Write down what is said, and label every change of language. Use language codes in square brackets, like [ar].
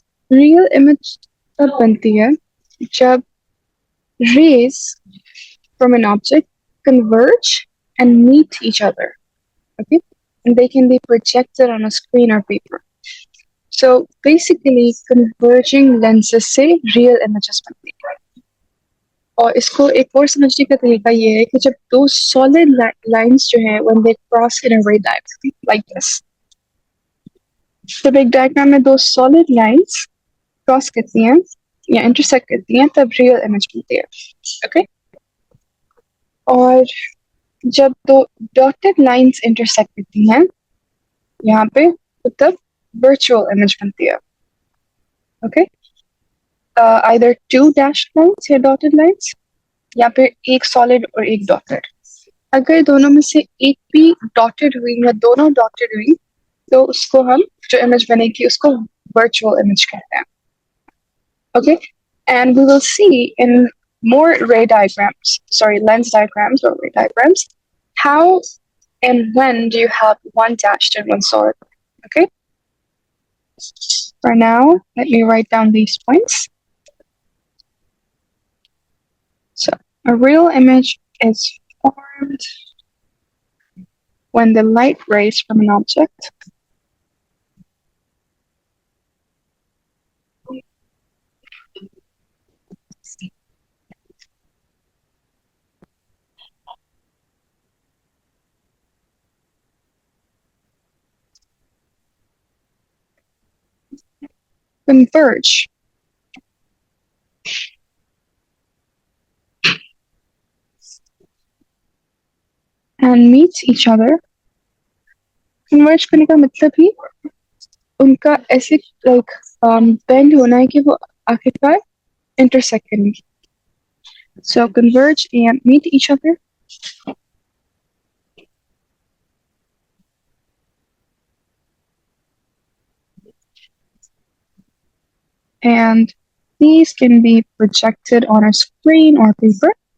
[en] Real image [hi] तब बनती है जब [en] rays from an object converge and meet each other. Okay? And they can be projected on a screen or paper. So basically, converging lenses से real images [hi] बनती है. और इसको एक और समझने का तरीका ये है कि जब दो solid lines जो हैं [en] when they cross in a ray diagram like this. [hi] जब एक diagram में दो solid lines cross करती हैं या intersect करती हैं तब real image बनती है. Okay? और जब दो dotted lines intersect करती हैं यहाँ पे तो तब virtual image बनती है. [en] Okay? Either two dashed lines या dotted lines [hi] या फिर एक [en] solid और एक dotted. [hi] अगर दोनों में से एक भी dotted हुई या दोनों dotted हुई तो उसको हम जो image बनेगी उसको virtual image कहते हैं. [en] Okay? And we will see in more lens diagrams or ray diagrams, how and when do you have one dashed and one solid. Okay? For now, let me write down these points. So, a real image is formed when the light rays from an object converge and meet each other. [hi] Converge करने का मतलब ही उनका ऐसे like bend होना है कि वो आखिरकार intersect करनी. [en] So converge and meet each other. And these can be projected on a screen or paper.